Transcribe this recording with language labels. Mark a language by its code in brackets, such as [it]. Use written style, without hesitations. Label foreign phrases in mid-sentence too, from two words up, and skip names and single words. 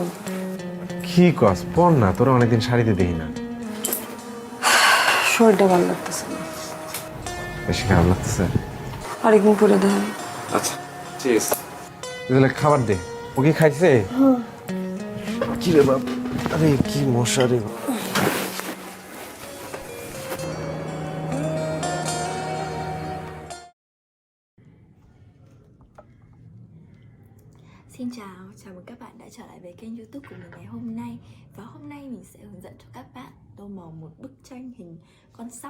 [bn] কি কস, পর না, তোরা অনেকদিন শাড়িতে দেখি না। শরীরটা ভালো লাগতেছে না। বেশি খারাপ লাগতেছে? আরেকদিন পরে দেখেন। আচ্ছা ঠিক আছে, তাহলে খাবার দে। ও কি খাইছে? কি রে বাপ, আরে কি মশা রে। [vi] Xin chào mừng các bạn đã trở lại với kênh YouTube của mình ngày hôm nay. Và hôm nay mình sẽ hướng dẫn cho các bạn tô màu một bức tranh hình con sóc.